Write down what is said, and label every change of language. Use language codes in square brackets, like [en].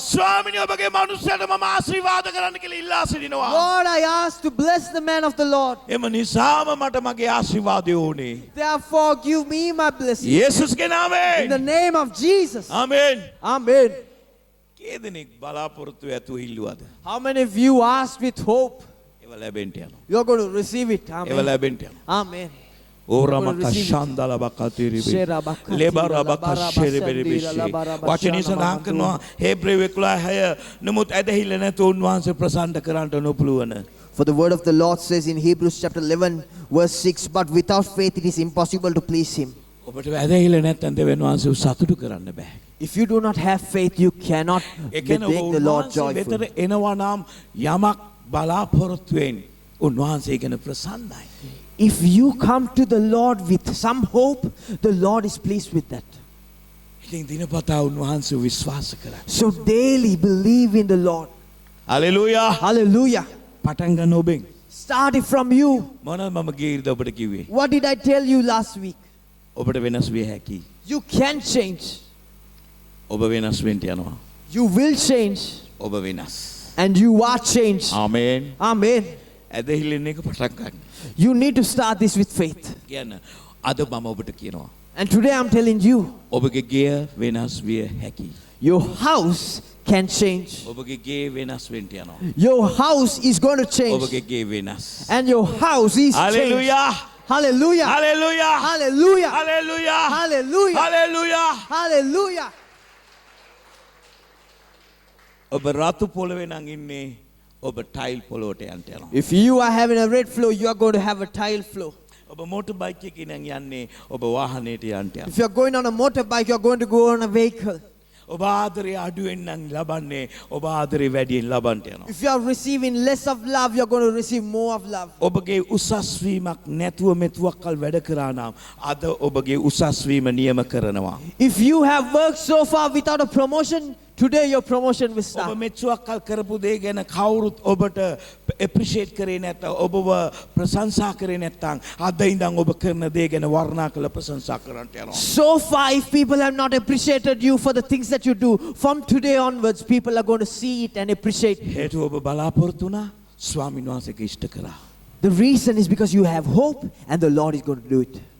[si] ස්වාමිනී ඔබගේ මනුස්සයට මම ආශිර්වාද කරන්න කියලා ඉල්ලා සිටිනවා. [en] Lord, I ask to bless the man of the Lord. [si] එම නිසාම මට මගේ ආශිර්වාදය ඕනේ. [en] Therefore, give me my blessing. [si] යේසුස්ගේ [en] In the [si] නාමයෙන්. [en] name of Jesus. [si] ආමේන්. [en] Amen. [si] කී දෙනෙක් බලාපොරොත්තු ඇතුව ඉල්ලුවද? [en] How many of you asked with hope? [si] ඒව ලැබෙන්න යනවා. [en] You're going to receive it. [si] ඒව [en] Amen. [si] ලැබෙන්න යනවා. [en] Amen. ඕරමක receive it. ශාන්දලබකතිරිබි Sherabakati, ලෙබරබක Labaraba, ශෙරබෙරිබිෂි Sandira, Labaraba, [si] වචනේ සඳහන් Shanamatu. කරනවා හේබ්‍රේව 11:6 නමුත් ඇදහිල්ල නැතුව උන්වහන්සේ ප්‍රසන්න කරන්නට නොපුළුවන. [en] For the word of the Lord says in Hebrews chapter 11, verse 6, but without faith it is impossible to please him. [si] ඔබට ඇදහිල්ල නැත්නම් දෙවියන් වහන්සේව සතුටු කරන්න බෑ. [en] If you do not have faith, you cannot [si] ඒ කියන්නේ [en] make the Lord [si] උන්වහන්සේ [en] joyful. [si] වෙතට එනවා නම් යමක් බලාපොරොත්තුවෙන් උන්වහන්සේ ගැන ප්‍රසන්නයි. [en] If you come to the Lord with some hope, the Lord is pleased with that. [si] ඉතින් දිනපතා උන්වහන්සේ විශ්වාස කරන්න. [en] So daily believe in the Lord. [si] Hallelujah. [en] Hallelujah. [si] පටන් ගන්න ඔබෙන්. [en] Start it from you. [si] මොනවද මම ගිහිල්ද ඔබට කිව්වේ? [en] What did I tell you last week? [si] ඔබට වෙනස් විය හැකියි. [en] You can change. [si] ඔබ වෙනස් වෙන්න යනවා. [en] You will change. [si] ඔබ වෙනස්. [en] And you are changed. [si] ආමේන්. [en] Amen. [si] ඇදහිල්ලෙන් එක පටන් ගන්න. [en] You need to start this with faith. [si] කියන්න අද මම ඔබට කියනවා. [en] And today I'm telling you, [si] ඔබගේ ගෙය වෙනස් විය හැකියි. [en] your house can change. [si] ඔබගේ ගේ වෙනස් වෙන්න යනවා. [en] Your house is going to change. [si] ඔබගේ ගේ වෙනස්. [en] And your house is changed. [si] Hallelujah. [en] Hallelujah. [si] Hallelujah. [en] Hallelujah. [si] Hallelujah. [en] Hallelujah. [si] Hallelujah. [en] Hallelujah. [si] ඔබ රතු පොළවේ නම් ඉන්නේ ඔබ ටයිල් පොළොවට යන්න යනවා. [en] If you are having a red floor, you are going to have a tile floor. [si] ඔබ මෝටර් බයික් එකේ නම් යන්නේ ඔබ වාහනේට යන්න යනවා. [en] If you are going on a motorbike, you are going to go on a vehicle. [si] ඔබ ආදරේ අඩුවෙන් නම් ලබන්නේ ඔබ ආදරේ වැඩියෙන් ලබන්න යනවා. [en] If you are receiving less of love, you are going to receive more of love. [si] ඔබගේ උසස් වීමක් නැතුව මෙතුවක් කල් වැඩ කරා නම් අද ඔබගේ උසස් වීම නියම කරනවා. [en] If you have worked so far without a promotion, today your promotion will [si] ඔබ [en] start. [si] මෙතුවක් කල් කරපු දේ ගැන කවුරුත් ඔබට ඇප්‍රීෂিয়েට් කරේ නැත්නම් ඔබව ප්‍රශංසා කරේ නැත්නම් අද ඉඳන් ඔබ කරන දේ ගැන වර්ණනා කළ ප්‍රශංසා කරන්නට යනවා. [en] So far, if people have not appreciated you for the things that you do, from today onwards, people are going to see it and appreciate. [si] හේතුව ඔබ බලාපොරොත්තු වුණා ස්වාමීන් වහන්සේගේ ඉෂ්ට කරා. [en] The reason is because you have hope and the Lord is going to do it.